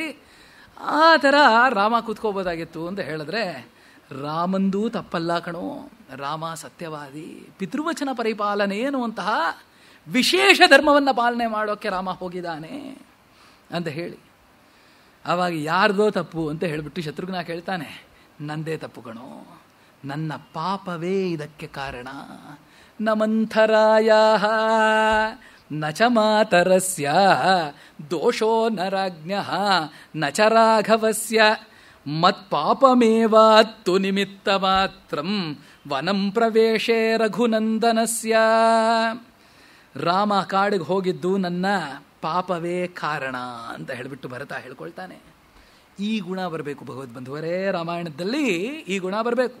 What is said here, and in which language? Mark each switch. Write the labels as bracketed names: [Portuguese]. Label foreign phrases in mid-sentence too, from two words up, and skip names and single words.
[Kannada] ಆ ಥರ ರಾಮ ಕೂತ್ಕೋಬೋದಾಗಿತ್ತು ಅಂತ ಹೇಳಿದ್ರೆ, ರಾಮಂದೂ ತಪ್ಪಲ್ಲ ಕಣೋ, ರಾಮ ಸತ್ಯವಾದಿ, ಪಿತೃವಚನ ಪರಿಪಾಲನೆ ಎನ್ನುವಂತಹ ವಿಶೇಷ ಧರ್ಮವನ್ನು ಪಾಲನೆ ಮಾಡೋಕ್ಕೆ ರಾಮ ಹೋಗಿದ್ದಾನೆ ಅಂತ ಹೇಳಿ, ಆವಾಗ ಯಾರ್ದೋ ತಪ್ಪು ಅಂತ ಹೇಳಿಬಿಟ್ಟು ಶತ್ರುಘ್ನ ಕೇಳ್ತಾನೆ, ನಂದೇ ತಪ್ಪು ಕಣೋ, ನನ್ನ ಪಾಪವೇ ಇದಕ್ಕೆ ಕಾರಣ. [Sanskrit] ನಮಂಥರಾಯ ನ ಚ ಮಾತರಸ್ಯ ದೋಷೋ ನ ರಾಜ್ಞಃ ನ ಚ ರಾಘವಸ್ಯ ಮತ್ಪಾಪಮೇವಾತ್ತು ನಿಮಿತ್ತ ಮಾತ್ರಂ ವನಂ ಪ್ರವೇಶೇ ರಘುನಂದನಸ್ಯ. [Kannada] ರಾಮ ಕಾಡಿಗೆ ಹೋಗಿದ್ದು ನನ್ನ ಪಾಪವೇ ಕಾರಣ ಅಂತ ಹೇಳಿಬಿಟ್ಟು ಭರತ ಹೇಳ್ಕೊಳ್ತಾನೆ. ಈ ಗುಣ ಬರಬೇಕು ಭಗವದ್ಬಂಧುವರೇ, ರಾಮಾಯಣದಲ್ಲಿ ಈ ಗುಣ ಬರಬೇಕು.